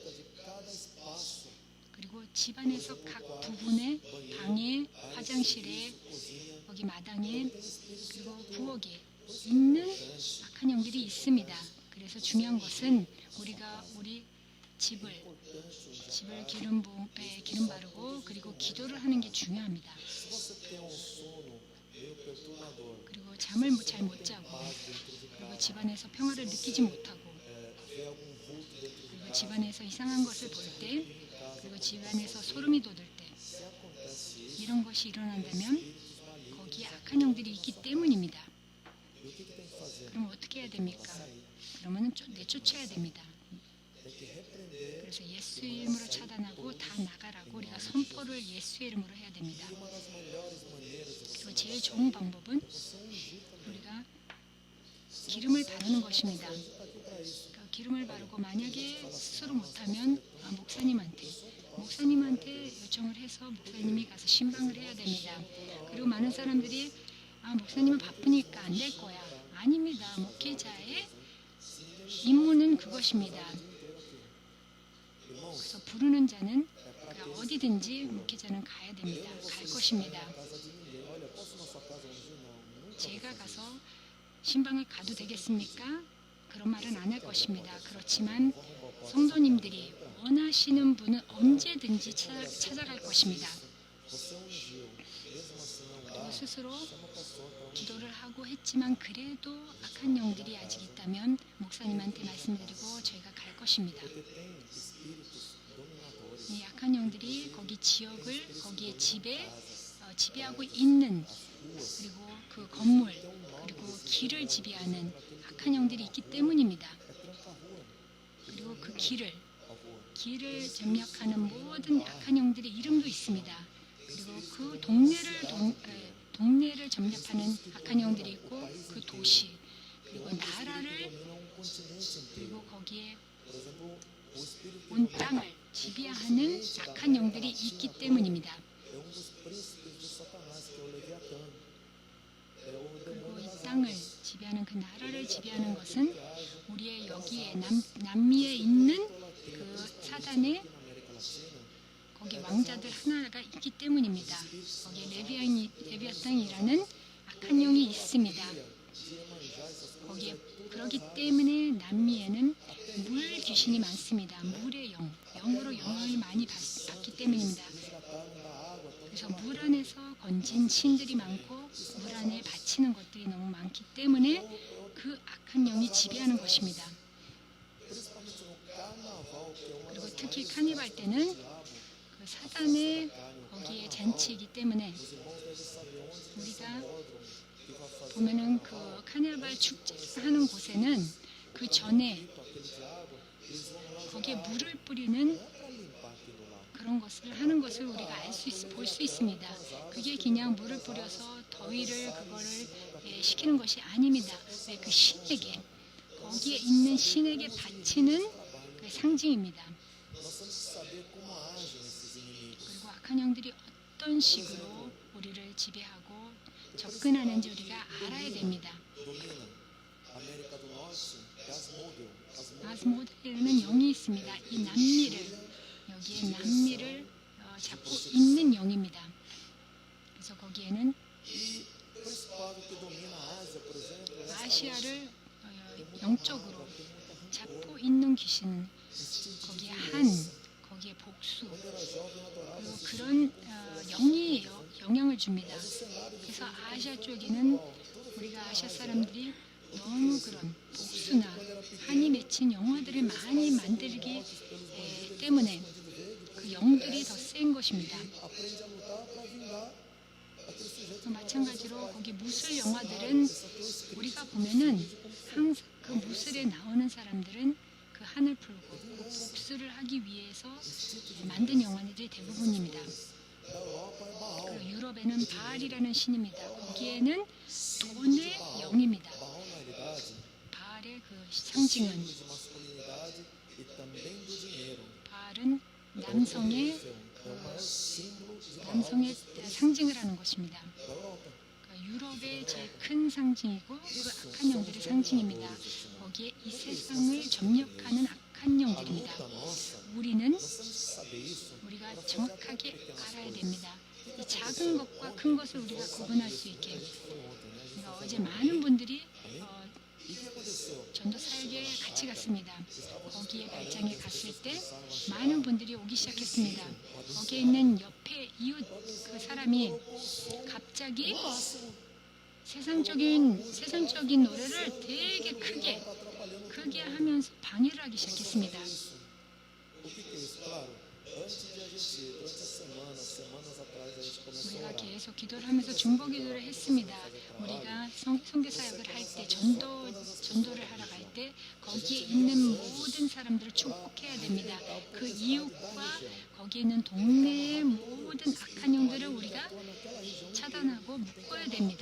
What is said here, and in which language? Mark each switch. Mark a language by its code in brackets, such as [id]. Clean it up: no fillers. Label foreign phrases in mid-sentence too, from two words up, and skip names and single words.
[ko] 그리고 집안에서 각 부분에 방에, 화장실에, 거기 마당에, 그리고 부엌에 있는 악한 영들이 있습니다. 그래서 중요한 것은 우리가 우리 집을 기름 바르고 그리고 기도를 하는 게 중요합니다. [pt] Se você tem um sono meio perturbador, [ko] 그리고 잠을 잘 못 자고 그리고 집안에서 평화를 느끼지 못하고 [pt] vê algum vulto dentro de [ko] 그리고 [pt] casa, [ko] 집안에서 이상한 것을 볼 때 그리고 집안에서 소름이 돋을 때 [pt] se acontece isso, [ko] 이런 것이 일어난다면 [pt] espíritos malignos. [ko] 거기에 악한 영들이 있기 때문입니다. [pt] E o que tem que fazer? [ko] 그럼 어떻게 해야 됩니까? [pt] Sair. [ko] 그러면 내쫓아야 됩니다. [pt] Tem que repreender. [ko] 그래서 예수 이름으로 차단하고 다 나가라고 우리가 선포를 예수의 이름으로 해야 됩니다. [pt] E uma das melhores maneiras de você [ko] 그리고 제일 좋은 방법은 [pt] você ungir também. [ko] 우리가 기름을 바르는 것입니다. [pt] Está aqui para isso. [ko] 그러니까 기름을 바르고 만약에 스스로 못하면 목사님한테 요청을 해서 목사님이 가서 신방을 해야 됩니다. 그리고 많은 사람들이 목사님은 바쁘니까 안 될 거야. 아닙니다. 목회자의 임무는 그것입니다. 그래서 부르는 자는 어디든지 목회자는 가야 됩니다. 갈 것입니다. [pt] Casa de ninguém. Olha, posso ir na sua casa ungir? Não. Nunca. [ko] 제가 가서 신방을 가도 되겠습니까? 그런 말은 안 할 것입니다. 그렇지만 성도님들이 원하시는 분은 언제든지 찾아갈 것입니다. [pt] Você ungiu. Mesmo assim não dá. [ko] 그리고 스스로 [pt] Chama o pastor para ungir. [ko] 기도를 하고 했지만 그래도 악한 영들이 아직 있다면 목사님한테 말씀드리고 저희가 갈 것입니다. [pt] Porque tem espíritos dominadores. [ko] 이 악한 영들이 거기 지역을 거기에 지배하고 있는 [pt] Ruas. [ko] 그리고 그 건물 그리고 길을 지배하는 악한 영들이 있기 때문입니다. [pt] É tranca-rua. [ko] 그리고 그 [pt] A rua. [ko] 길을 점령하는 모든 악한 영들의 이름도 있습니다. 그리고 그 동네를 점령하는 악한 영들이 있고 그 도시 그리고 나라를 [pt] Domina um continente inteiro. [ko] 그리고 거기에 [pt] Por exemplo, o espírito [ko] 온 땅을 지배하는 악한 영들이 있기 때문입니다. [pt] é um dos príncipes de Satanás, que é o Leviatã. É o [ko] 그리고 [pt] demônio [ko] 이 [pt] das [ko] 땅을 [pt] águas. [ko] 지배하는 그 나라를 지배하는 것은 우리의 여기에 남미에 있는 그 사단의 [pt] Aqui na América Latina, [ko] 거기 왕자들 하나가 있기 때문입니다. 거기에 레비아탄이라는 악한 영이 있습니다. [pt] de Iemanjá, essas coisas, [ko] 거기에 그렇기 때문에 남미에는 물 귀신이 많습니다. 물의 영으로 영향을 많이 받기 때문입니다. [pt] resgataram da água, tão [ko] 그래서 물 안에서 건진 신들이 많고 물 안에 바치는 것들이 너무 많기 때문에 그 악한 영이 지배하는 것입니다. [pt] principalmente no carnaval, que é uma [ko] 그리고 [pt] das [ko] 특히 [pt] mais [ko] 카니발 때는 [pt] diabo. [ko] 그 사단의 거기에 잔치이기 때문에 [pt] Os irmãos devem saber onde tem [ko] 우리가 [pt] sambódromo que vai fazer [ko] 보면은 그 카니발 축제하는 곳에는 그 전에 [pt] aquele diabo, eles vão lá [ko] 거기에 [pt] jogar [ko] 물을 뿌리는 [pt] para limpar aquilo lá. [ko] 그런 것을 하는 것을 우리가 볼 수 있습니다. 그게 그냥 물을 뿌려서 더위를 그거를 식히는 것이 아닙니다. 그 신에게 거기에 있는 신에게 바치는 그 상징입니다. [pt] Nós temos que saber como agem esses inimigos. [ko] 그리고 악한 영들이 어떤 식으로 우리를 지배하고 접근하는지 우리가 알아야 됩니다. [pt] Domina América do Norte, Gasmogel. [ko] 아스모드에는 영이 있습니다. 이 여기에 남미를 잡고 있는 영입니다. 그래서 거기에는 [pt] E o principado que domina a Ásia, por exemplo, é essa [ko] 아시아를 영적으로 잡고 있는 귀신, 거기에 복수, [pt] quando era jovem adorava [ko] 그리고 그런 영이 영향을 줍니다. 그래서 아시아 쪽에는 우리가 아시아 사람들이 너무 그런 복수나 한이 맺힌 영화들을 많이 만들기 때문에 그 영들이 더 센 것입니다. [pt] aprende a lutar para vingar aquele sujeito. [ko] 마찬가지로 거기 무술 영화들은 우리가 보면은 항상 그 무술에 나오는 사람들은 그 한을 풀고 그 복수를 하기 위해서 만든 영화들이 대부분입니다. [pt] Da Europa é Baal. [ko] 그리고 유럽에는 바알이라는 신입니다. 거기에는 돈의 영입니다. [pt] Baal, na realidade, [ko] 바알의 그 상징은 [pt] símbolo de masculinidade e também do dinheiro. [ko] 바알은 남성의 [pt] É o maior símbolo de Baal [ko] 남성의 상징을 하는 것입니다. [pt] da Europa. [ko] 그러니까 유럽의 제일 큰 상징이고 그 악한 영들의 상징입니다. 거기에 이 세상을 점령하는 악한 [pt] A [ko] 영들입니다. [pt] luta nossa, [ko] 우리는 [pt] nós temos que saber isso. [ko] 우리가 정확하게 알아야 됩니다. 이 작은 것과 큰 것을 우리가 구분할 수 있게. [pt] Foi ontem, né? A gente [ko] 그러니까 어제 많은 분들이 [pt] E o que aconteceu? [ko] 전도 사역에 같이 갔습니다. 거기에 발장에 갔을 때 많은 분들이 오기 시작했습니다. 거기에 있는 옆에 이웃 그 사람이 갑자기 세상적인 노래를 되게 크게 하면서 방해를 하기 시작했습니다. [pt] O que é isso? Claro, antes de a gente, durante a semana, semanas atrás, a gente começou a [ko] 우리가 [pt] orar. [ko] 계속 기도를 하면서 중보 기도를 했습니다. 우리가 선교 사역을 할 때 전도를 하러 갈 때 거기에 있는 모든 사람들을 축복해야 됩니다. 그 이웃과 거기에 있는 동네의 모든 악한 영들을 우리가 차단하고 묶어야 됩니다.